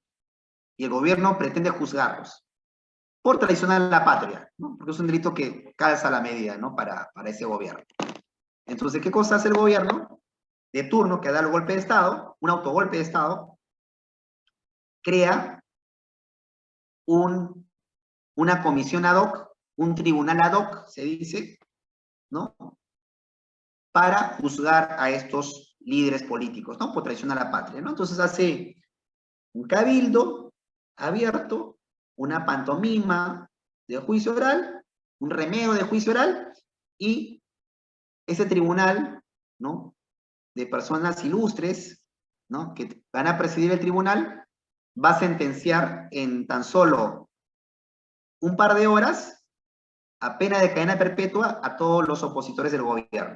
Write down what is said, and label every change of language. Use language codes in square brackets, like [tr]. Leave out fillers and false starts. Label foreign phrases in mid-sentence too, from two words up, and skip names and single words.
[es] Y el gobierno pretende juzgarlos por traicionar a la patria, ¿no? Porque es un delito que calza la medida, ¿no? Para ese gobierno. Entonces, ¿qué cosa hace el gobierno de turno que da el golpe de Estado, un autogolpe de Estado? Crea una comisión [la] ad hoc, [es] un tribunal [la] ad hoc, [es] se dice, ¿no? Para juzgar a estos líderes políticos, ¿no? Por traición a la patria, ¿no? Entonces hace un cabildo abierto una pantomima de juicio oral, un remedio de juicio oral, y ese tribunal, ¿no?, de personas ilustres, ¿no?, que van a presidir el tribunal, va a sentenciar en tan solo un par de horas a pena de cadena perpetua a todos los opositores del gobierno.